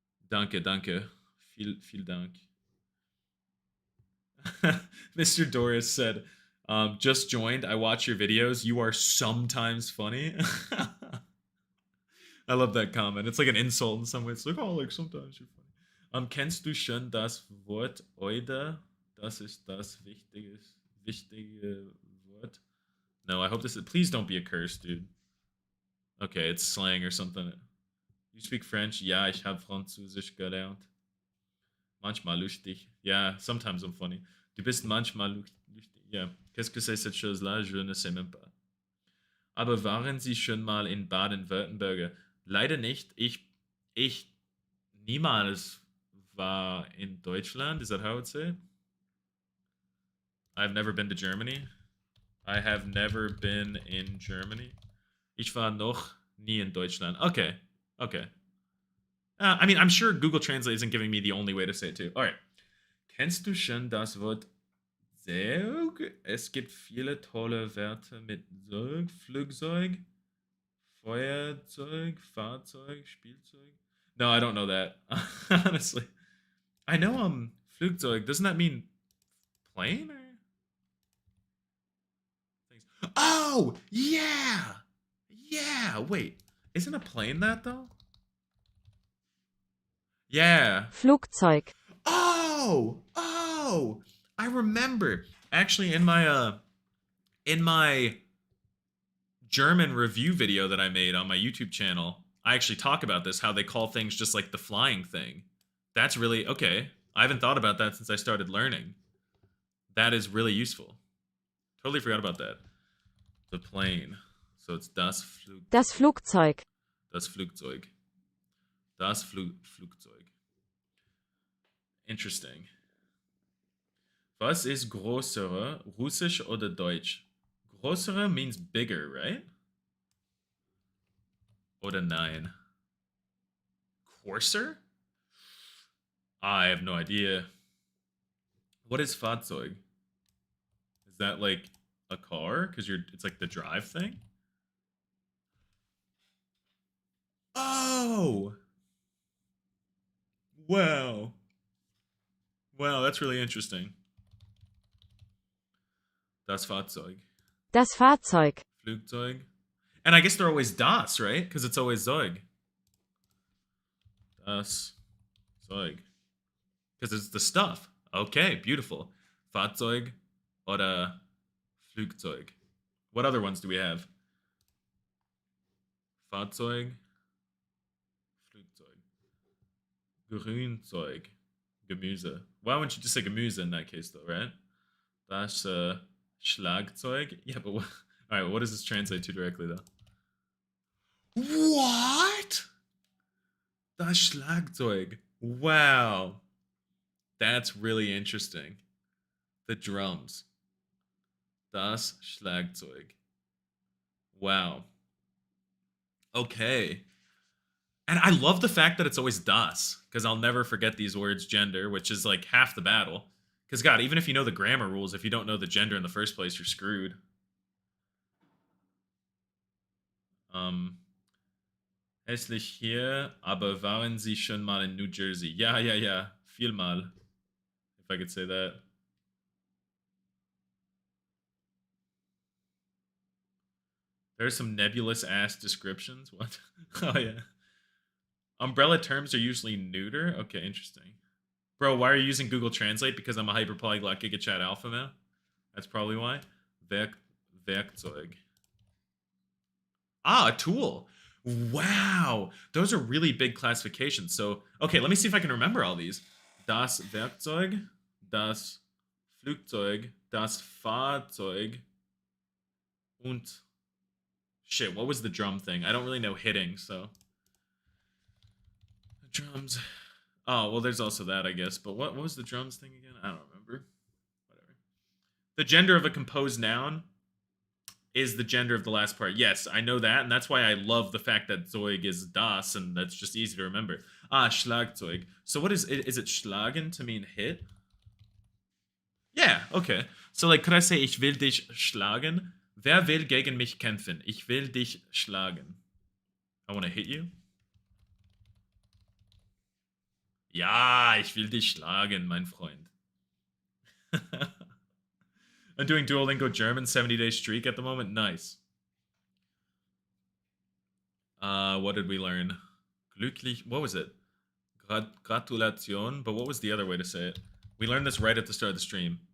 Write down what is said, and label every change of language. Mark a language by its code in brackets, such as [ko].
[de] Danke. Viel Dank. [en] Mr. Doris said, just joined. I watch your videos. You are sometimes funny. I love that comment. It's like an insult in some ways. It's like, oh, like sometimes you're funny. [de] Kennst du schon das Wort Oide? Das ist das wichtige Wort. [en] No, I hope this is... Please don't be a curse, dude. Okay, it's slang or something. You speak French? [de] Ja, ich habe Französisch gelernt. Manchmal lustig. [en] Yeah, sometimes I'm funny. [de] Du bist manchmal lustig. [en] Yeah. [fr] Qu'est-ce que c'est cette chose-là? Je ne sais même pas. [de] Aber waren Sie schon mal in Baden-Württemberg? Leider nicht. Ich niemals war in Deutschland. [en] Is that how I would say it? I've never been to Germany. I have never been in Germany. [de] Ich war noch nie in Deutschland. [en] Okay. I mean, I'm sure Google Translate isn't giving me the only way to say it too. All right. [de] Kennst du schon das Wort Zeug. Es gibt viele tolle Werte mit Zeug, Flugzeug, Feuerzeug, Fahrzeug, Spielzeug. [en] No, I don't know that. Honestly. I know Flugzeug. Doesn't that mean plane or things? Oh, yeah. Yeah, wait. Isn't a plane that though? Yeah. [de] Flugzeug. [en] Oh, I remember. Actually, in my German review video that I made on my YouTube channel, I actually talk about this, how they call things just like the flying thing. That's really okay. I haven't thought about that since I started learning. That is really useful. Totally forgot about that. The plane. So it's das Flugzeug. [de] Das Flugzeug. Das Flugzeug. Das Flugzeug. Interesting. Was ist größere, Russisch oder Deutsch? [en] Größere means bigger, right? [de] Oder nein? [en] Coarser? I have no idea. What is Fahrzeug? Is that like a car? Because it's like the drive thing? Oh! Wow. Wow, that's really interesting. [de] Das Fahrzeug. Das Fahrzeug. Flugzeug. [en] And I guess they're always das, right? Because it's always Zeug. Das Zeug. Because it's the stuff. Okay, beautiful. [de] Fahrzeug oder Flugzeug. [en] What other ones do we have? [de] Fahrzeug. Flugzeug. Grünzeug. Gemüse. [en] Why wouldn't you just say Gemüse in that case though, right? Das Schlagzeug. Yeah, but what? All right, what does this translate to directly though? What? Das Schlagzeug. Wow. That's really interesting. The drums. Das Schlagzeug. Wow. Okay. And I love the fact that it's always das, because I'll never forget these words gender, which is like half the battle. Because, God, even if you know the grammar rules, if you don't know the gender in the first place, you're screwed. [de] Hässlich hier, aber waren Sie schon mal in New Jersey? Ja, ja, ja. Vielmal. [en] If I could say that. There's some nebulous-ass descriptions. What? Oh, yeah. Umbrella terms are usually neuter? Okay, interesting. Bro, why are you using Google Translate? Because I'm a hyperpolyglot GigaChat alpha now? That's probably why. Werkzeug. Ah, a tool. Wow. Those are really big classifications. So, okay, let me see if I can remember all these. [de] Das Werkzeug, das Flugzeug, das Fahrzeug, und... [en] Shit, what was the drum thing? I don't really know hitting, so... Drums. Oh, well, there's also that, I guess. But what was the drums thing again? I don't remember. Whatever. The gender of a composed noun is the gender of the last part. Yes, I know that, and that's why I love the fact that Zeug is das, and that's just easy to remember. Ah, Schlagzeug. So what is it? Is it schlagen to mean hit? Yeah, okay. So, like, could I say, [de] ich will dich schlagen? Wer will gegen mich kämpfen? Ich will dich schlagen. [en] I want to hit you. [de] Ja, ich will dich schlagen, mein Freund. [en] I'm doing Duolingo German 70-day streak at the moment. Nice. What did we learn? Glücklich. What was it? Gratulation. But what was the other way to say it? We learned this right at the start of the stream.